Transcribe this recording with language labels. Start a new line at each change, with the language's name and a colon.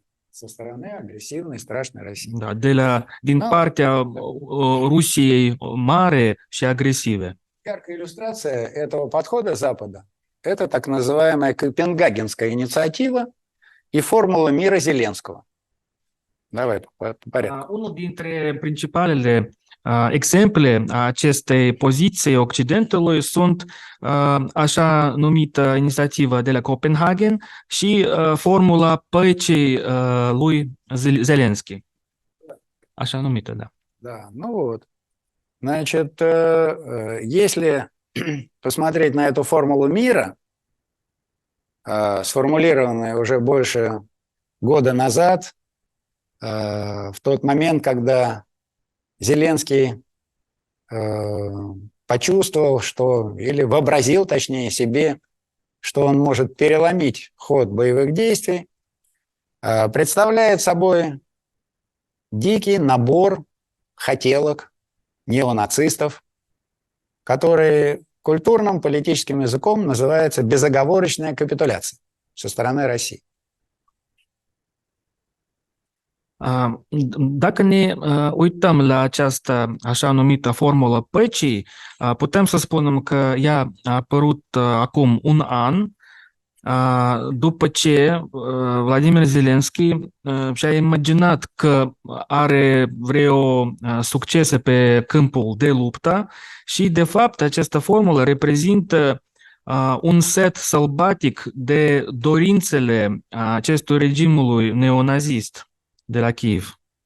Russian: Со стороны агрессивной, страшной России.
Romanian: Da, din partea Rusiei mare și agresive.
Russian: Яркая иллюстрация этого подхода Запада – это так называемая Копенгагенская инициатива и формула мира Зеленского. Давай по порядку.
Romanian: Unul dintre principalele exemple a acestei poziții Occidentului sunt așa numită inițiativă de la Copenhagen și formula păcii lui Zelenski. Așa numită, da.
Russian: Да, ну вот. Значит, если посмотреть на эту формулу мира, сформулированную уже больше года назад, в тот момент, когда Зеленский почувствовал, что, или вообразил, точнее, себе, что он может переломить ход боевых действий, представляет собой дикий набор хотелок неонацистов, которые культурным политическим языком называется безоговорочная капитуляция со стороны России.
Romanian: Dacă ne uităm la această așa numită formulă păcii, putem să spunem că ea a apărut acum un an după ce Vladimir Zelensky și-a imaginat că are vreo succese pe câmpul de luptă și, de fapt, această formulă reprezintă un set sălbatic de dorințele acestui regimului neonazist de la Kiev.